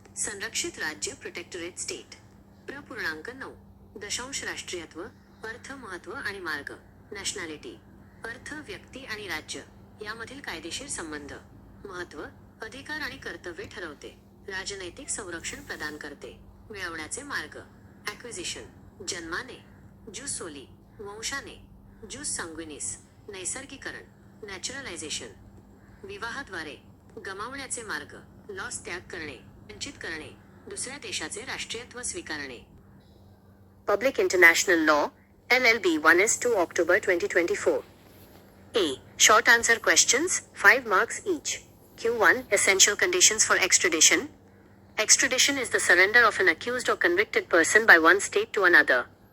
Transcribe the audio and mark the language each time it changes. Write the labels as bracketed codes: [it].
[mr] संरक्षित राज्य protectorate state. .9 राष्ट्रीयत्व, अर्थ, महत्त्व आणि मार्ग. नॅशनॅलिटी. अर्थ, व्यक्ती आणि राज्य यामधील कायदेशीर संबंध. महत्त्व. अधिकार आणि कर्तव्ये ठरवते. राजनैतिक संरक्षण प्रदान करते. मिळवण्याचे मार्ग. ॲक्विजिशन. जन्माने. ज्यूस सोली. वंशाने. ज्यूस सांग्विनिस. नैसर्गिकरण. नॅचरलायझेशन. विवाहाद्वारे. गमावण्याचे मार्ग. लॉस. त्याग करणे, वंचित करणे. दुसऱ्या देशाचे राष्ट्रीयत्व स्वीकारणे. [en] Public International Law, LLB 1/2 October 2024. A. Short answer questions, 5 marks each. Q1. Essential conditions for extradition. Extradition is the surrender of an accused or convicted person by one state to another.